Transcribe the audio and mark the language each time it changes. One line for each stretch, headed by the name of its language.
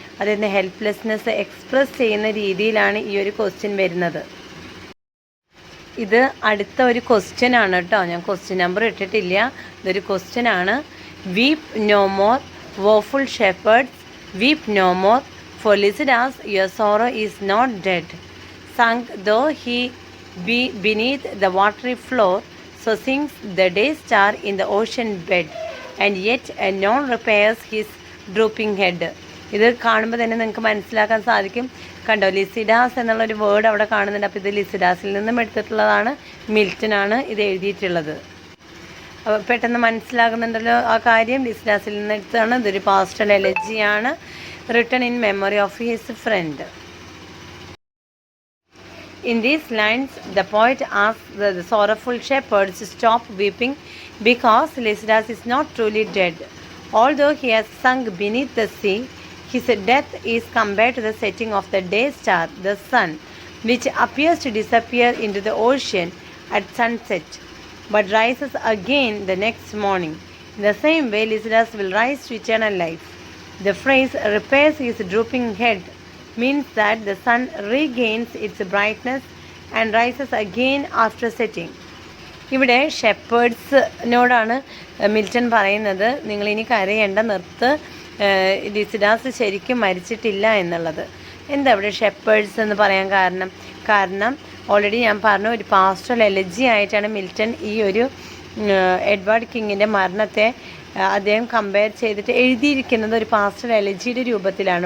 Malayalam: അതിൻ്റെ helplessness express ചെയ്യുന്ന രീതിയിലാണ് ഈ ഒരു ക്വസ്റ്റ്യൻ വരുന്നത്. ഇത് അടുത്ത ഒരു ക്വസ്റ്റ്യൻ ആണ് കേട്ടോ, ഞാൻ ക്വസ്റ്റ്യൻ നമ്പർ ഇട്ടിട്ടില്ല. ഇതൊരു ക്വസ്റ്റ്യൻ ആണ്.
English: Weep no more woeful shepherds, weep no more, for Lycidas your sorrow is not dead. Sunk though he be beneath the watery floor, so sinks the day star in the ocean bed, and yet none repairs his drooping head.
Malayalam: ഇത് കാണുമ്പോൾ തന്നെ നിങ്ങൾക്ക് മനസ്സിലാക്കാൻ സാധിക്കും. കണ്ടോ, ലിസിഡാസ് എന്നുള്ളൊരു word അവിടെ കാണുന്നുണ്ട്. അപ്പോൾ ഇത് ലിസിഡാസിൽ നിന്നും എടുത്തിട്ടുള്ളതാണ്, മിൽട്ടനാണ് ഇത് എഴുതിയിട്ടുള്ളത്. അപ്പോൾ പെട്ടെന്ന് മനസ്സിലാകുന്നുണ്ടല്ലോ ആ കാര്യം. ലിസിഡാസിൽ നിന്ന് എടുത്തതാണ്. ഇതൊരു pastel എലജിയാണ്,
English: Written in memory of his friend. In these lines, the poet asks the sorrowful shepherds to stop weeping because Lycidas is not truly dead. Although he has sunk beneath the sea, his death is compared to the setting of the day star, the sun, which appears to disappear into the ocean at sunset, but rises again the next morning. In the same way, Lycidas will rise to eternal life. The phrase repairs his drooping head means that the sun regains its brightness and rises again after setting.
Malayalam: ഇവിടെ ഷെപ്പേർഡ്സിനോടാണ് Milton പറയുന്നത്, നിങ്ങളിനി കരയേണ്ട, നിർത്ത്, ലിസിഡാസ് ശരിക്കും മരിച്ചിട്ടില്ല എന്നുള്ളത്. എന്താ ഇവിടെ shepherd's എന്ന് പറയാൻ കാരണം ഓൾറെഡി ഞാൻ പറഞ്ഞു, ഒരു പാസ്റ്റൽ എലജി ആയിട്ടാണ് മിൽട്ടൺ ഈ ഒരു എഡ്വേർഡ് കിങ്ങിൻ്റെ മരണത്തെ അദ്ദേഹം കമ്പയർ ചെയ്തിട്ട് എഴുതിയിരിക്കുന്നത് ഒരു പാസ്റ്റൽ എലജിയുടെ രൂപത്തിലാണ്.